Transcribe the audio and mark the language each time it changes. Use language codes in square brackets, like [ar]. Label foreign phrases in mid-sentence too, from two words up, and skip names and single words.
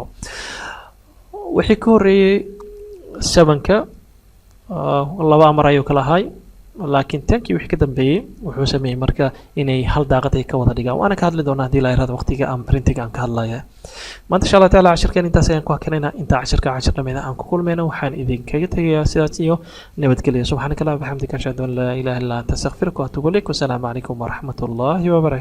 [so] wixii ka horeeyey 7ka laba amar ayuu kala ahay, laakiin tankii wixii ka dambeeyey wuxuu sameeyey marka inay hal daaqad ay ka wada dhigaan. waana ka hadli doonaa haddii la yiraahdo waqtiga aan printiga aan ka hadlaya. maanta [ar] إن شاء الله تعالى [so] cashirkan intaas ayaan ku hakanaynaa. intaa cashirka cashir dhammeeda aan ku kulmayna waxaan idinkaga tegayaa sidaas iyo nabadgelyo. [ar] سبحانك اللهم وبحمدك أشهد أن لا إله إلا أنت أستغفرك وأتوب إليك. والسلام عليكم ورحمة الله وبركاته.